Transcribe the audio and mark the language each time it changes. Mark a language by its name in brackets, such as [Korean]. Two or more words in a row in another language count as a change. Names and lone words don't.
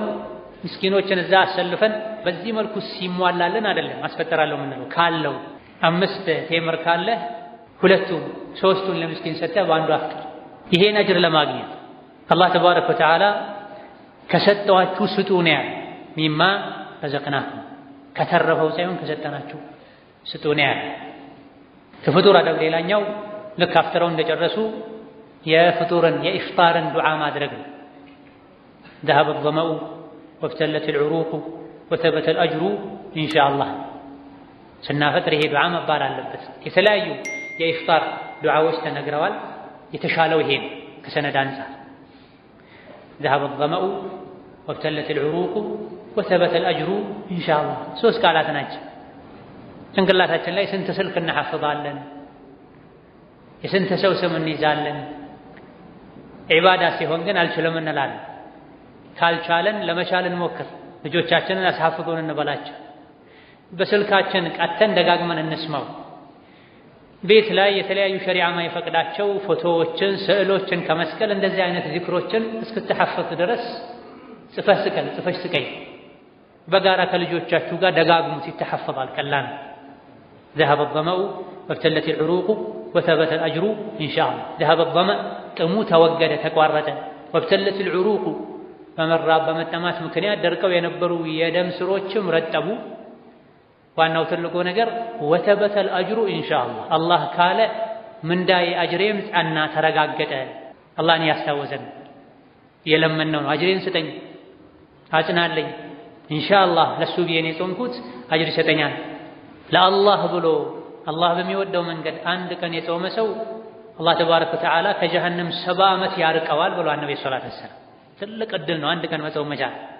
[Amharic] ምስኪኖችን እዛ አሰልፈን በዚህ መልኩ ሲሟላልን አይደለም አስፈጠራለሁ የምንለው። ካለው 5 ቴምር ካለ 2ቱን 3ቱን ለምስኪን ሰጠህ በአንዱ አፍጥር። ይሄን አጅር ለማግኘት አላህ [Arabic] تبارك وتعالى [Amharic] ከሰጠዋችሁ ስጡ ነው ያለ። [Arabic] مما رزقناكم [Amharic] ከተረፈው ሳይሆን ከሰጠናችሁ ስጡ ነው ያለ። ከፍጡር አደብ ሌላኛው ልክ አፍጥረው እንደጨረሱ የፍጡርን የኢፍጣርን ዱዓ ማድረግ ነው። [Arabic] ذهب الظمأ وابتلت العروق وثبت الأجر إن شاء الله [Amharic] ስናፈጥር ይሄ ዱዓ መባል አለበት። የተለያዩ የኢፍጣር ዱዓዎች ተነግረዋል። የተሻለው ይሄ ነው ከሰነድ አንፃር። [Arabic] ذهب الظمأ وابتلت العروق وثبت الأجر إن شاء الله [Amharic] ሶስት ቃላት ናቸው። ጭንቅላታችን ላይ ስንት ስልክ እናሐፍዛለን፣ የስንት ሰው ስም እንይዛለን። ዒባዳ ሲሆን ግን አልችልም እንላለን። ካልቻለን ለመቻል እንሞክር። ልጆቻችንን አስሐፍዙን እንበላቸው። በስልካችን ቀተን ደጋግመን እንስማው። ቤት ላይ የተለያዩ ሸሪዓ ማይፈቅዳቸው ፎቶዎችን፣ ስዕሎችን ከመስቀል እንደዚህ አይነት ዚክሮችን እስክትሐፍዝ ድረስ ጽፈሽ ስቀይ። በጋራ ከልጆቻችሁ ጋር ደጋግሙት፣ ይተሐፈዛል። ቀላል [Arabic] ذهب الظمأ وابتلت العروق وثبت الأجر إن شاء الله ذهب الظمأ [Amharic] ጥሙ ተወገደ ተቋረጠ። [Arabic] وابتلت العروق [Amharic] በመራብ በመጠማት ምክንያት ደርቀው የነበሩ የደም ስሮችም ረጠቡ። ዋናው ትልቁ ነገር [Arabic] وثبت الأجر إن شاء الله [Amharic] አላህ ካለ ምንዳዬ አጅሬም ጸና ተረጋገጠ። አላህን ያስታወሰን የለመነው ነው። አጅሬን ስጠኝ አጽናለኝ ኢንሻአላህ ለሱ ብዬ ነው የጾምኩት አጅር ይሰጠኛል። ለአላህ ብሎ አላህ በሚወደው መንገድ አንድ ቀን የጾመ ሰው አላህ [Arabic] تبارك وتعالى [Amharic] ከጀሃነም 70 ዓመት ያርቀዋል ብሏል ነብዩ [Arabic] صلى الله عليه وسلم። [Amharic] ትልቅ እድል ነው አንድ ቀን መጾም መቻል።